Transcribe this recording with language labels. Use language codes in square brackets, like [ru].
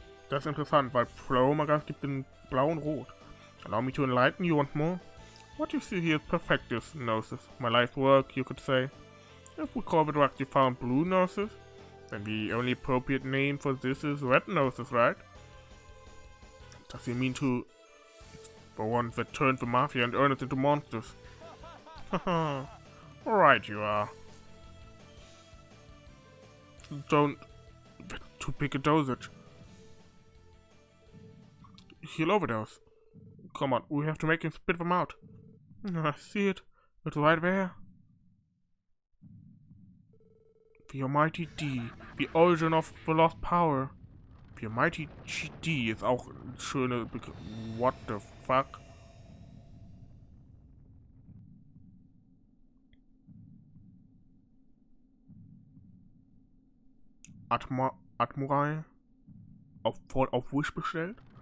[de] Das ist interessant, weil Pro-Magaz gibt in blau und rot. [en] Allow me to enlighten you once more. What you see here is perfectus gnosis, my life's work, you could say. If we call the drugs you found blue gnosis, then the only appropriate name for this is red gnosis, right? Does he mean to... the ones that turned the mafia and earned it into monsters? Haha, right you are. Don't... that's too big a dosage. He'll overdose. Come on, we have to make him spit them out. I see it. It's right there. The Almighty D, the origin of the lost power. The Almighty GD [de] ist auch ein schöner Begriff. [en] What the fuck? [de] Admiral auf Wish bestellt?